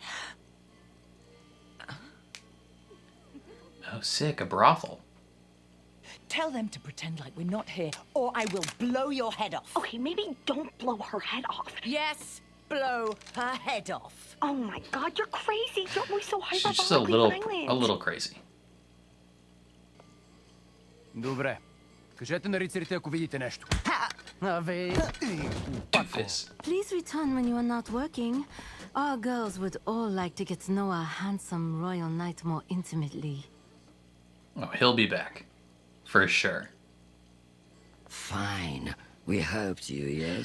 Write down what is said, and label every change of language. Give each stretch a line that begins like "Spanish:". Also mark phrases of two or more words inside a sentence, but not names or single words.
English: Oh, sick, a brothel. Tell them to pretend like we're not here, or I will blow your head off. Okay, maybe don't blow her head off. Yes, blow her head off. Oh my God, you're crazy. Don't be so hyper. She's just a little crazy.
Bulgarian: Добре. Кажете на рицарите, ако видите нещо.
English: Doofus. Please return when you are not working. Our girls would all like to get to know our handsome royal knight more intimately. Oh, he'll be back. For sure. Fine. We hoped you, yes?